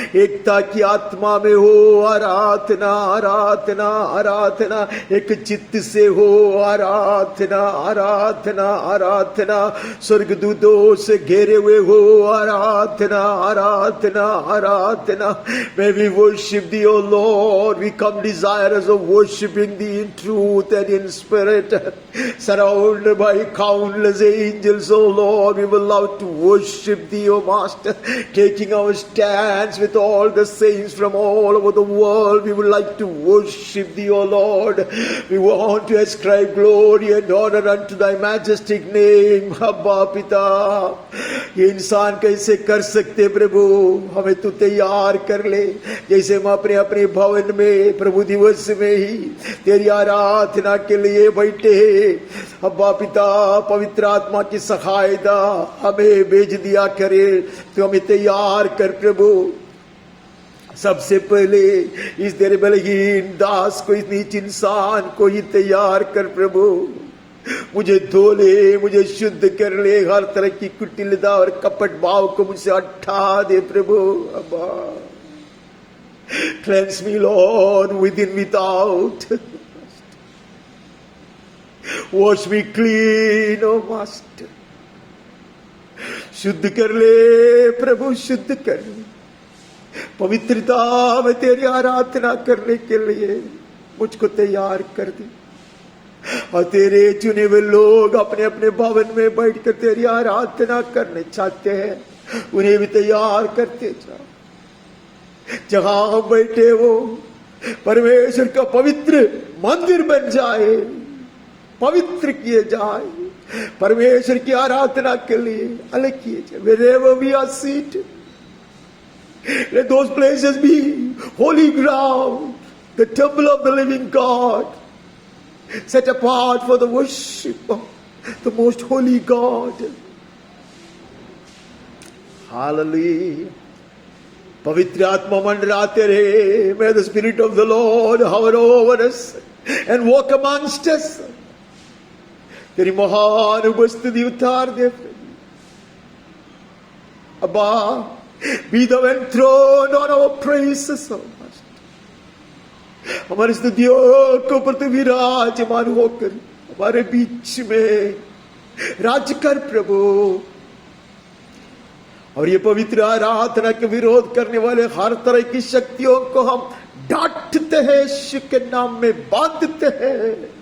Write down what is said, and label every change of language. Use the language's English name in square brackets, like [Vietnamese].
[Hindi] एकता की आत्मा में हो आराधना आराधना आराधना. एक चित्त से हो आराधना आराधना आराधना. स्वर्गदूतों से घेरे हुए हो आराधना आराधना आराधना. [English] May we worship thee, O Lord. We come desirous of worshiping thee in truth and in spirit. Surrounded by countless angels, O Lord, we will love to worship thee, O Master. Taking our stands with all the saints from all over the world, we would like to worship thee, O Lord. We want to ascribe glory and honor unto thy majestic name. [Hindi] Abba Pita, ये इंसान कैसे कर सकते प्रभु? हमें तू तैयार कर ले, जैसे हम अपने अपने भवन में प्रभु दिवस में ही तेरी आराधना के लिए बैठे हैं. अब्बा पिता, पवित्र आत्मा की सहायता हमें भेज दिया करे, तो हमें तैयार कर प्रभु. सबसे पहले इस तेरे बलहीन दास को, इस नीच इंसान को ही तैयार कर प्रभु. मुझे धो ले, मुझे शुद्ध कर ले. हर तरह की कुटिलता और कपट भाव को मुझसे हटा दे प्रभु. [English] अब्बा, cleanse me Lord, within without. Wash me clean, O Master. [Hindi] शुद्ध कर ले प्रभु, शुद्ध कर ले. पवित्रता में तेरी आराधना करने के लिए मुझको तैयार कर दे. और तेरे चुने हुए लोग अपने अपने भवन में बैठकर तेरी आराधना करने चाहते हैं, उन्हें भी तैयार करते जाओ. जहां हम बैठे हो परमेश्वर का पवित्र मंदिर बन जाए, पवित्र किए जाए, परमेश्वर की आराधना के लिए अलग किए जाए. [English] Wherever we are seated, let those places be holy ground, the temple of the living God, set apart for the worship of the most holy God. [Hindi] Hallelujah. पवित्र आत्मा मंडराते रहे. [English] May the Spirit of the Lord hover over us and walk amongst us. [Hindi] तेरी महान उपस्थिति उतार दे. [English] अब्बा, be thou enthroned on our praises, O Master. [Hindi] हमारी स्तुतियों को पर तू विराजमान होकर हमारे बीच में राज कर प्रभु. और ये पवित्र आराधना के विरोध करने वाले हर तरह की शक्तियों को हम डांटते हैं, यीशु के नाम में बांधते हैं.